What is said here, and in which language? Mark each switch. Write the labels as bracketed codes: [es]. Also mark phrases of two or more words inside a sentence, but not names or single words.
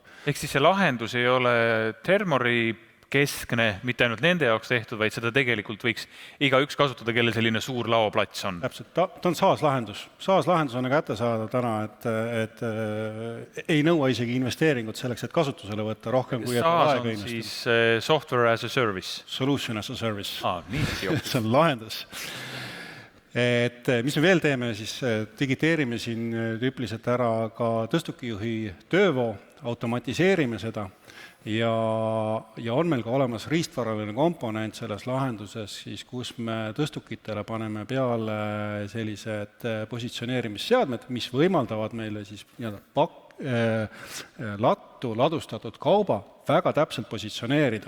[et] Ehk siis see lahendus ei ole Thermori keskne, mitte ainult nende jaoks tehtud, vaid seda tegelikult võiks igaüks kasutada, kelle selline suur laoplats on. Täpselt, ta on SaaS-lahendus. SaaS-lahendus on kätte saada täna, et ei nõua isegi investeeringut selleks, et kasutusele võtta rohkem kui SaaS on siis [en] software as a service. Solution as a service. [et] See on lahendus. Et mis me veel teeme, siis digiteerime siin tüüpiliselt ära ka tõstukijuhi töövoo, automatiseerime seda ja on meil ka olemas riistvaraline komponent selles lahenduses, siis kus me tõstukitele paneme peale sellised positsioneerimisseadmed, mis võimaldavad meile siis lattu ladustatud kauba väga täpselt positsioneerida.